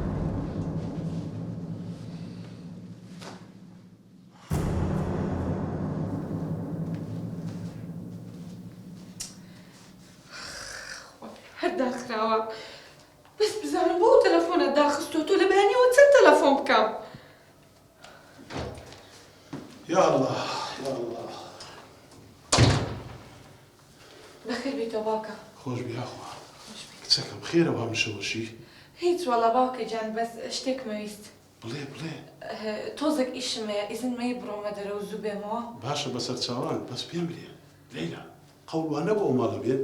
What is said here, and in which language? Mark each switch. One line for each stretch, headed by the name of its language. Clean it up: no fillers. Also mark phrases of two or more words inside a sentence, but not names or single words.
Central Kurdish: هەر داخراوە بەس بزانم بۆ تەلەفۆنە داخستۆ تۆ لە بەیانیەوە چەند تەلەفۆن بکەم
Arabic: يا الله يا الله
Central Kurdish: بەخێر بێتەوە باوکە خۆش بیاخوا کچەکەم خێرەوە مشەوەشی هیچ وەڵا باوکە جان بەس شتێکمە ویست بڵێ بڵێ تۆزێک ئیشمەیە ئیزن مەی بڕۆمە دەرە و زوو بێمەوە باشە بەسەر چاوان بەس پێم بڵێ لەیلا قەوڵوانە بۆ ماڵە بێت